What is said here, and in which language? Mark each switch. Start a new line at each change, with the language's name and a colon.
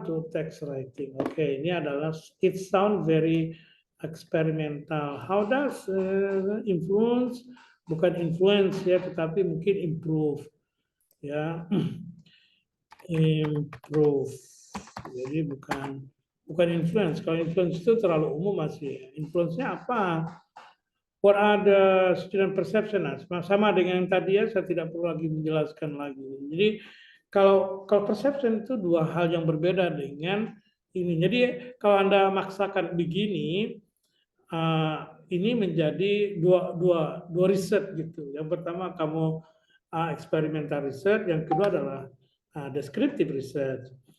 Indonesian: Untuk
English: text writing.
Indonesian: Oke, ini adalah
English: it sound very experimental. How does influence?
Indonesian: Bukan influence ya, tetapi mungkin improve. Ya, improve. Jadi bukan influence. Kalau influence itu terlalu umum masih. Influence-nya apa?
English: What are the student perception?
Indonesian: Sama dengan yang tadi ya, saya tidak perlu lagi menjelaskan lagi. Jadi kalau perception itu dua hal yang berbeda dengan ini. Jadi kalau Anda maksakan begini, ini menjadi dua riset gitu. Yang pertama kamu eksperimental research, yang kedua adalah descriptive research.